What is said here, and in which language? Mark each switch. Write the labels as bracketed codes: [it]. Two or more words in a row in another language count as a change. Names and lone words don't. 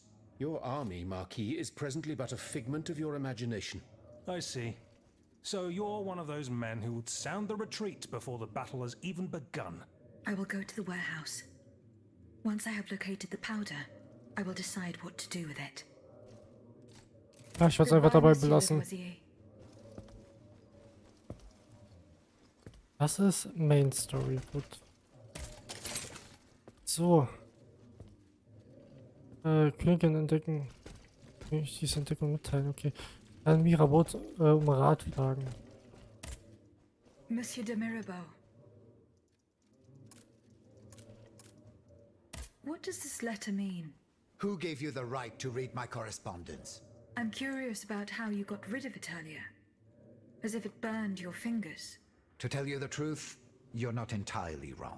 [en] Your army, Marquis, is presently but a figment of your imagination. I see. So you're one of those men who would sound the retreat before the battle has even begun. I will go to the warehouse. Once I have located the powder, I will decide what to do with it. [de] Ja, ich werde es einfach dabei belassen. Lavoisier. Das ist [en] Main Story. [de] Gut. So. Königin entdecken. König diese Entdeckung mitteilen, okay. Dann Mirabeau um Rat fragen. [en] Monsieur de Mirabeau. What does this letter mean? Who gave you the right to read my correspondence? I'm curious about how you got rid of it earlier. As if it burned your fingers. To tell you the truth, you're not entirely wrong.